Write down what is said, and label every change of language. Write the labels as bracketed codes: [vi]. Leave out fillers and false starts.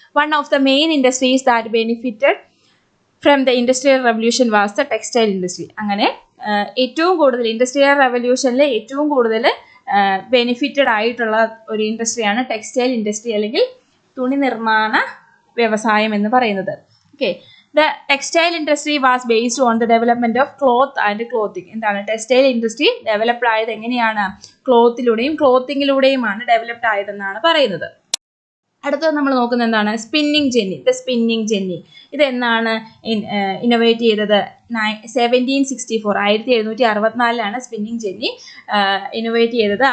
[en] One of the main industries that benefited from the industrial revolution was the textile industry. [ml] അങ്ങനെ ഏറ്റവും കൂടുതൽ industrial റവല്യൂഷനിൽ ഏറ്റവും കൂടുതൽ benefited ആയിട്ടുള്ള ഒരു ഇൻഡസ്ട്രിയാണ് ടെക്സ്റ്റൈൽ ഇൻഡസ്ട്രി, അല്ലെങ്കിൽ തുണി നിർമ്മാണ വ്യവസായം എന്ന് പറയുന്നത്. [en] Okay, the textile industry was based on the development of cloth and clothing. [ml] എന്താണ് ടെക്സ്റ്റൈൽ ഇൻഡസ്ട്രി ഡെവലപ്ഡ് ആയത്? എങ്ങനെയാണ്? ക്ലോത്തിലൂടെയും ക്ലോത്തിങ്ങിലൂടെയുമാണ് ഡെവലപ്ഡ് ആയതെന്നാണ് പറയുന്നത്. അടുത്തത് നമ്മൾ നോക്കുന്നത് എന്താണ്? Spinning Jenny. The spinning Jenny ഇതെന്നാണ് ഇന്നോവേറ്റ് ചെയ്തത്? 1764. 1764 സ്പിന്നിങ് ജെന്നി ഇന്നോവേറ്റ് ചെയ്തത്.